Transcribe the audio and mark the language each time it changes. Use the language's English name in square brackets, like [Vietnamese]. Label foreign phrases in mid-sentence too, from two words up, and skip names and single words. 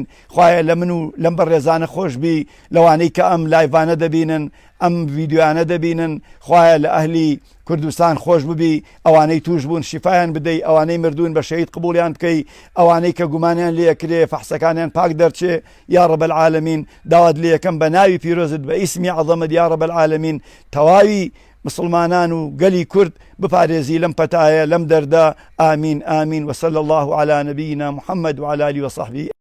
[Central Kurdish] خوایە لە من و لەم بەڕێزانە خۆشبی، لەوانەی کە ئەم لایڤانە دەبینن، ئەم ڤیدیۆیانە دەبینن، خوایە لە ئەهلی کوردستان خۆش ببی، ئەوانەی توش بوون شیفایان بدەی، ئەوانەی مردوون بە شەهید قبوڵیان بکەی، ئەوانەی کە گومانیان لێ کرێ فەحسەکانیان پاک دەرچێ [Arabic] یا ڕەب العالەمین. [Central Kurdish] داوات لێ یەکەم بە ناوی پیرۆزت بە ئیسمی عەظەمت [Arabic] یا ڕەب العالەمین [Central Kurdish] تەواوی مسلمانان و گەلی کورد بپارێزی لەم پەتایە لەم دەردا. ئامین ئامین. [Arabic] وصلى الله على نبينا محمد وعلى آله وصحبه.